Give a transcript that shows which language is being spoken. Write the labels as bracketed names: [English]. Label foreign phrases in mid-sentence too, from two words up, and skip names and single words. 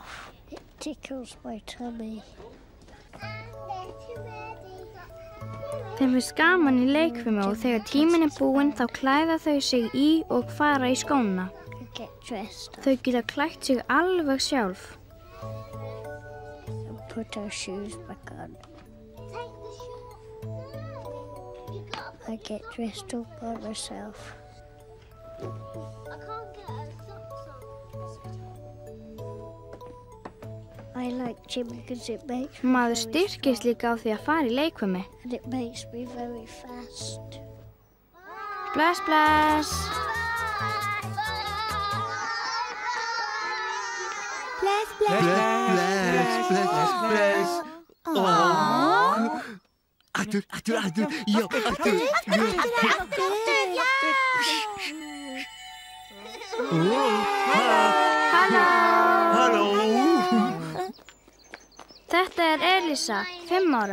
[Icelandic] Þeim finnst gaman í leikfimi og þegar tíminn er búinn þá klæða þau sig í og fara í skóna. Þau geta klætt sig alveg sjálf. [English] I get dressed all by myself. I like gym because it makes me [Icelandic] Maður styrkist líka á því að fara í leikfimi. [English] and it makes me very fast. [Icelandic] Bless, bless. Bless, bless. Bless. Aftur, já, aftur. Halló. Þetta er Elísa, 5 ára.